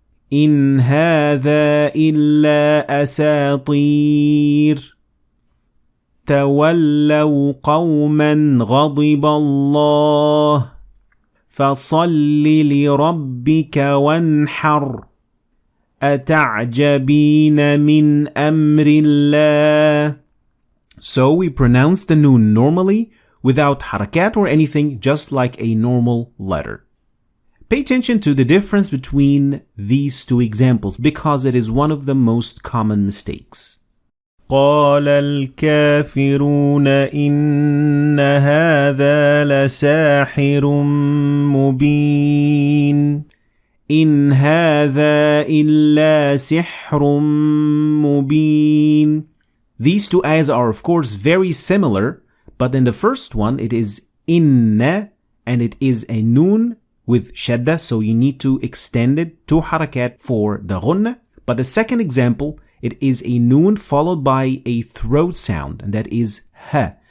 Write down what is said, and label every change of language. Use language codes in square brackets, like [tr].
[ar] إِنْ هَذَا إِلَّا أَسَاطِيرٌ تَوَلَّوْا قَوْمًا غَضِبَ اللَّهُ فَصَلِّ لِرَبِّكَ وَانْحَرْ أَتَعْجَبِينَ مِنْ أَمْرِ اللَّهِ. [en] So we pronounce the noon normally without harakat or anything, just like a normal letter. Pay attention to the difference between these two examples because it is one of the most common mistakes. [ar] قال الكافرون إن هذا لساحر مبين إن هذا إلا سحر مبين. [en] These two ayahs are of course very similar, but in the first one it is inna and it is a noon with shadda, so you need to extend it to harakat for the ghunna. But the second example, it is a noon followed by a throat sound, and that is ha.